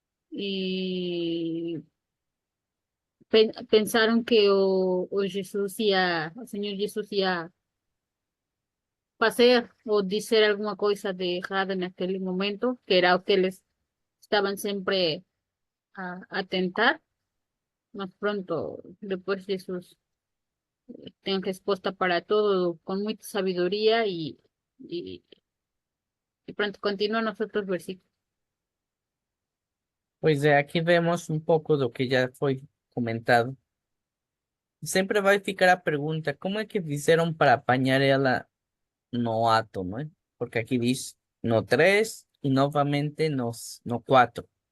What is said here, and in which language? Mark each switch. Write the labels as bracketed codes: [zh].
[es] Y pensaron [pt] que o Jesús o Señor Jesús ia fazer ou dizer alguma coisa de errada naquele momento, que era o que eles estaban sempre a tentar, [es] más pronto después Jesús tenga respuesta para todo con mucha sabiduría y, y pronto continúan los otros versículos. [pt] Pois é, aqui vemos um pouco do que já foi comentado. Sempre vai ficar a pergunta, como é que fizeram para apanhar ela no ato, não é? Porque aqui diz no 3 e novamente no 4.